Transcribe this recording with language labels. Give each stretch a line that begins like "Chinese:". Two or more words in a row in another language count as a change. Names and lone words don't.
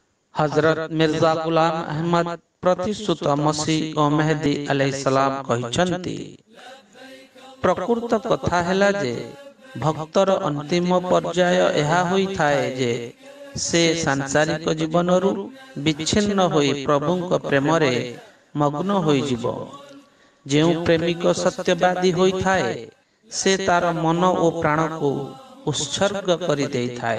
Odia: ହଜରତ ମିର୍ଜା ଗୁଲାମ ଅହମଦ ପ୍ରତିଶ୍ରୁତ ମସୀହ ଓ ମେହଦୀ ଅଲୈହିସ୍ସଲାମ କହିସନ୍ତି ପ୍ରକୃତ କଥା ହେଲା ଯେ ଭକ୍ତର ଅନ୍ତିମ ପର୍ଯ୍ୟାୟ ଏହା ହୋଇଥାଏ ଯେ ସେ ସାଂସାରିକ ଜୀବନରୁ ବିଚ୍ଛିନ୍ନ ହୋଇ ପ୍ରଭୁଙ୍କ ପ୍ରେମରେ ମଗ୍ନ ହୋଇଯିବ। ଯେଉଁ ପ୍ରେମିକ ସତ୍ୟବାଦୀ ହୋଇଥାଏ ସେ ତାର ମନ ଓ ପ୍ରାଣ କୁ ଉତ୍ସର୍ଗ କରି ଦେଇଥାଏ।